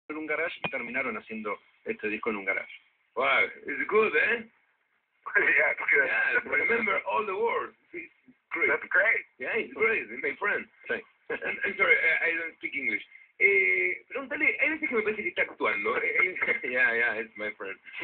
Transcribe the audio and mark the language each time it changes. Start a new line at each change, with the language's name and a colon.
Spanish: en un garage y terminaron haciendo este disco en un garage.
English: Wow, it's good, eh? Yeah, it's good. Yeah, remember all the words. It's great. That's great. Yeah, it's great, my friend.
Spanish: Sí.
English: I'm sorry, I don't speak English.
Spanish: Pregúntale, hay veces que me parece que está actuando.
English: Yeah, it's my friend.